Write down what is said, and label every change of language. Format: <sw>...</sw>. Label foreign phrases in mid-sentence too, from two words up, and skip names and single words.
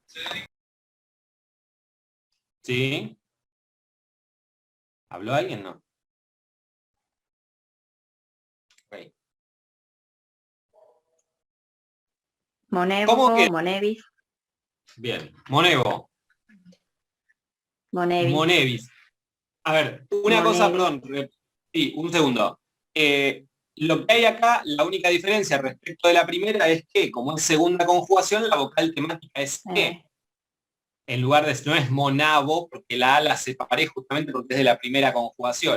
<es>¿Sí? ¿Habló alguien? No. Okay. Monevo, ¿Cómo que? Monevis, Bien. Monevo. Monevis, Monevis. A ver, una cosa, Monevi, perdón. Sí, un segundo. Lo que hay acá, la única diferencia respecto de la primera es que, como es segunda conjugación, la vocal temática es E. En lugar de, no es monavo, porque la A la separé justamente porque es de la primera conjugación.</es>